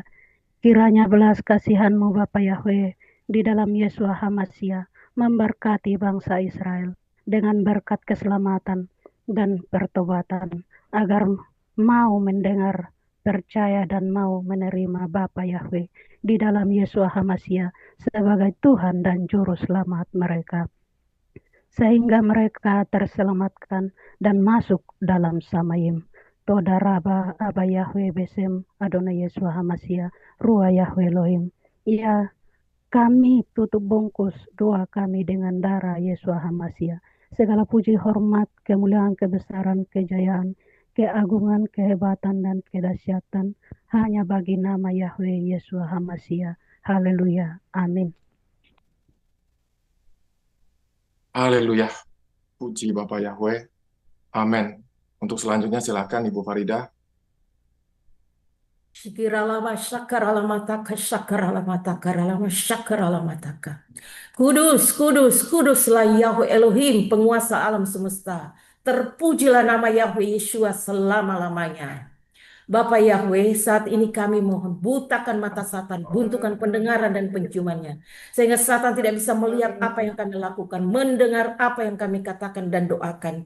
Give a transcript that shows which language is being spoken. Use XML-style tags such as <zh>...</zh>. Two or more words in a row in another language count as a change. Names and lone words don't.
<id>Kiranya belas kasihan-Mu Bapa Yahweh di dalam Yesua HaMashiach memberkati bangsa Israel dengan berkat keselamatan dan pertobatan, agar mau mendengar, percaya dan mau menerima Bapa Yahweh di dalam Yesua HaMashiach sebagai Tuhan dan Juru Selamat mereka, sehingga mereka terselamatkan dan masuk dalam Samayim.</id> <he>תודה רבה אבא יהוה בשם אדוני ישוע המשיח רוח יהוה אלוהים.</he> <id>Ya, kami tutup bungkus doa kami dengan darah Yesua HaMashiach. Segala puji, hormat, kemuliaan, kebesaran, kejayaan, keagungan, kehebatan, dan kedahsyatan hanya bagi nama Yahweh Yesua HaMashiach. Haleluya. Amin. Haleluya. Puji Bapak Yahweh. Amin. Untuk selanjutnya silakan Ibu Farida. Shikiralama shakaralamataka shakaralamataka ralama shakaralamataka. Kudus, kudus, kuduslah Yahweh Elohim, penguasa alam semesta. Terpujilah nama Yahweh Yeshua selama-lamanya. Bapa Yahweh, saat ini kami mohon butakan mata Satan, buntukan pendengaran dan penciumannya. Sehingga Satan tidak bisa melihat apa yang kami lakukan, mendengar apa yang kami katakan dan doakan.</id>